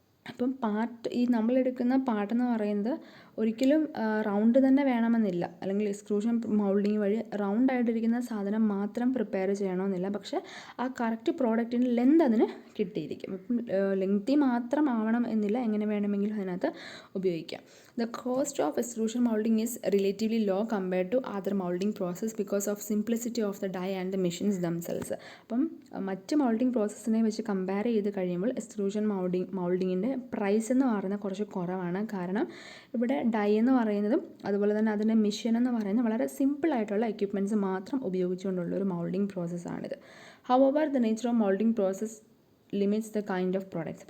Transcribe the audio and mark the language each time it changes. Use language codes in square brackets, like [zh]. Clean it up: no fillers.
[ml] അപ്പം ഈ നമ്മളെടുക്കുന്ന പാർട്ടെന്ന് പറയുന്നത് ഒരിക്കലും റൗണ്ട് തന്നെ വേണമെന്നില്ല, അല്ലെങ്കിൽ എക്സ്ട്രൂഷൻ മൗൾഡിങ് വഴി റൗണ്ട് ആയിട്ടിരിക്കുന്ന സാധനം മാത്രം പ്രിപ്പയർ ചെയ്യണമെന്നില്ല. പക്ഷേ ആ കറക്റ്റ് പ്രോഡക്റ്റിൻ്റെ ലെന്ത് അതിന് കിട്ടിയിരിക്കും. അപ്പം ലെങ്തി മാത്രം ആവണം എന്നില്ല, എങ്ങനെ വേണമെങ്കിലും അതിനകത്ത് ഉപയോഗിക്കാം. [en] The cost of extrusion molding is relatively low compared to other molding process because of simplicity of the die and the machines themselves. [ml] അപ്പം മറ്റ് മൗൾഡിങ് പ്രോസസ്സിനെ വെച്ച് കമ്പയർ ചെയ്ത് കഴിയുമ്പോൾ എക്സ്ട്രൂഷൻ മൗൾഡിങ്ങിൻ്റെ പ്രൈസ് എന്ന് പറയുന്നത് കുറച്ച് കുറവാണ്. കാരണം ഇവിടെ ഡൈ എന്ന് പറയുന്നതും അതുപോലെ തന്നെ അതിൻ്റെ മെഷീൻ എന്ന് പറയുന്നത് വളരെ സിമ്പിളായിട്ടുള്ള എക്യുപ്മെൻറ്റ്സ് മാത്രം ഉപയോഗിച്ചുകൊണ്ടുള്ള ഒരു moulding പ്രോസസ്സാണിത്. [en] However the nature of moulding process limits the kind of products.